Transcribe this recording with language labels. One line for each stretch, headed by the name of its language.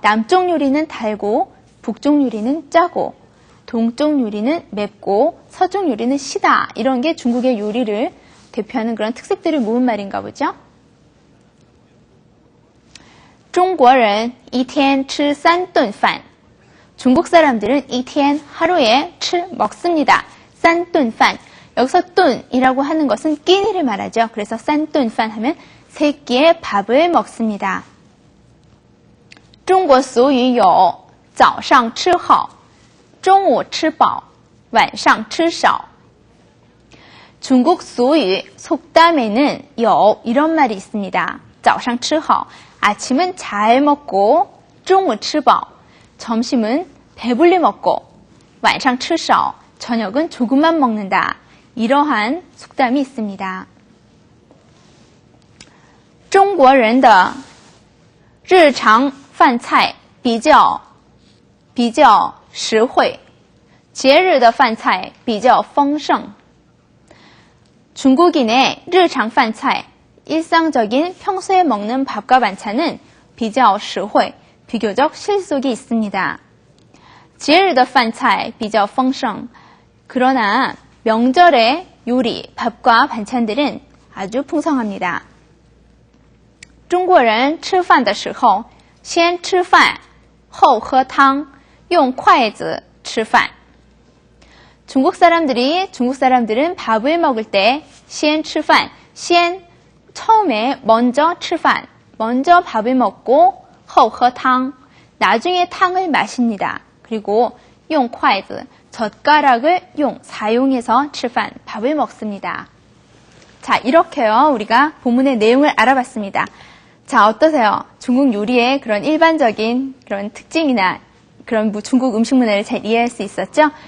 Korean: 남쪽 요리는 달고 북쪽 요리는 짜고 동쪽 요리는 맵고 서쪽 요리는 시다. 이런 게 중국의 요리를 대표하는 그런 특색들을 모은 말인가 보죠.
Chinese: 中国人一天吃3顿饭
Korean: 중국 사람들은 一天 하루에 먹습니다. 3顿饭 여기서 뚠이라고 하는 것은 끼니를 말하죠. 그래서 3顿饭 하면 3끼의 밥을 먹습니다.
Chinese: 中国俗语有早上吃好中午吃饱晚上吃少
Korean: 중국 수유 속담에는 이런 말이 있습니다.
Chinese: 早上吃好
Korean: 아침은 잘 먹고
Chinese: 中午吃饱
Korean: 점심은 배불리 먹고
Chinese: 晚上吃少
Korean: 저녁은 조금만 먹는다. 이러한 속담이 있습니다.
Chinese: 中国人的日常饭菜比较实惠节日的饭菜比较丰盛
Korean: 중국인의
Chinese: 日常饭菜
Korean: 일상적인 평소에 먹는 밥과 반찬은
Chinese: 比较实惠
Korean: 비교적 실속이 있습니다.
Chinese: 节日的饭菜比较丰盛
Korean: 그러나 명절의 요리, 밥과 반찬들은 아주 풍성합니다.
Chinese: 中国人吃饭的时候先吃饭后喝汤用筷子吃饭
Korean: 중국 사람들은 밥을 먹을 때
Chinese: 先吃饭
Korean: 처음에 먼저 吃饭 먼저 밥을 먹고
Chinese: 后喝汤
Korean: 나중에 탕을 마십니다. 그리고
Chinese: 用筷子
Korean: 젓가락을 사용해서 吃饭 밥을 먹습니다. 자, 이렇게요. 우리가 본문의 내용을 알아봤습니다. 자, 어떠세요? 중국 요리의 그런 일반적인 그런 특징이나 그런 중국 음식 문화를 잘 이해할 수 있었죠?